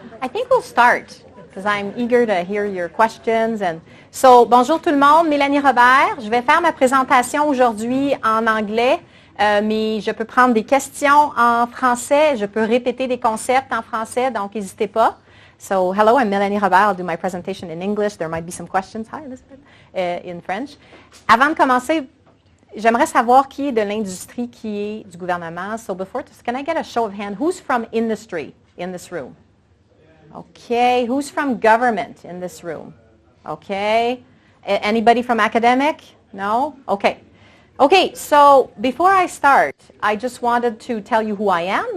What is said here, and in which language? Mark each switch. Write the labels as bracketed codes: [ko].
[en] I think we'll start because I'm eager to hear your questions. [fr] And so, bonjour tout le monde, Mélanie Robert. Je vais faire ma présentation aujourd'hui en anglais, mais je peux prendre des questions en français. Je peux répéter des concepts en français, donc n'hésitez pas. [en] So, hello, I'm Mélanie Robert. I'll do my presentation in English. There might be some questions. Hi, Elizabeth. In French. [fr] Avant de commencer, j'aimerais savoir qui est de l'industrie, qui est du gouvernement. [en] So before, can I get a show of hand? Who's from industry in this room? Okay. Who's from government in this room? Okay. Anybody from academic? No? Okay. Okay, so before I start, I just wanted to tell you who I am.